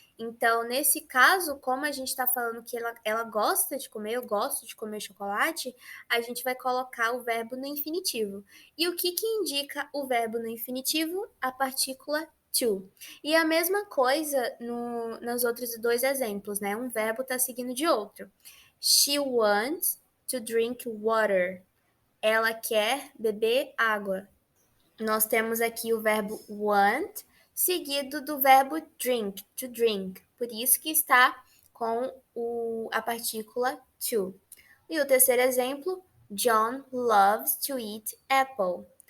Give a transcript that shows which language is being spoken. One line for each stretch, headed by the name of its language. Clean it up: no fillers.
Portuguese: Então, nesse caso, como a gente está falando que ela gosta de comer, eu gosto de comer chocolate, a gente vai colocar o verbo no infinitivo. E o que indica o verbo no infinitivo? A partícula to. E a mesma coisa nos outros dois exemplos, né? Um verbo está seguindo de outro.
English: She wants to drink water.
Portuguese: Ela quer beber água. Nós temos aqui o verbo want, seguido do verbo drink, to drink. Por isso que está com a partícula to. E o terceiro exemplo,
English: John loves to eat apple.